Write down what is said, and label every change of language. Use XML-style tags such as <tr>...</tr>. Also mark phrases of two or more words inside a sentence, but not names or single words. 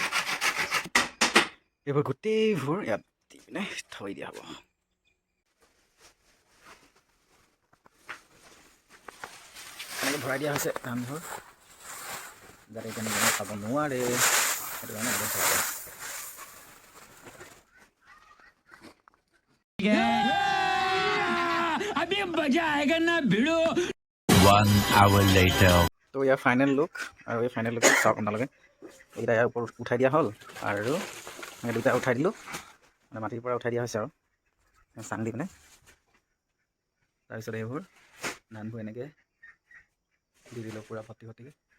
<as>এইবোৰ গোটেইবোৰ ইয়াত দি পিনে থৈ দিয়া হ'ব এনেকৈ ভৰাই দিয়া হৈছে ধানবোৰ যাতে কেনেকৈ খাব নোৱাৰে সেইটো কাৰণে একদম ভৰাই দিয়া</as> <hi>अभी मजा आएगा ना भिड़ो</hi> <en>1 hour later.</en> <as>তো ইয়াৰ</as> <en>final look</en> <as>আৰু এই</as> <en>final look</en> <as>চাওক আপোনালোকে এইকেইটা ইয়াৰ ওপৰত উঠাই দিয়া হ'ল আৰু এই দুটা উঠাই দিলোঁ মানে মাটিৰ পৰা উঠাই দিয়া হৈছে আৰু চাং দি পিনে তাৰপিছত এইবোৰ ধানবোৰ এনেকৈ দি দিলোঁ পূৰা ভৰ্তি ভৰ্তিকৈ</as>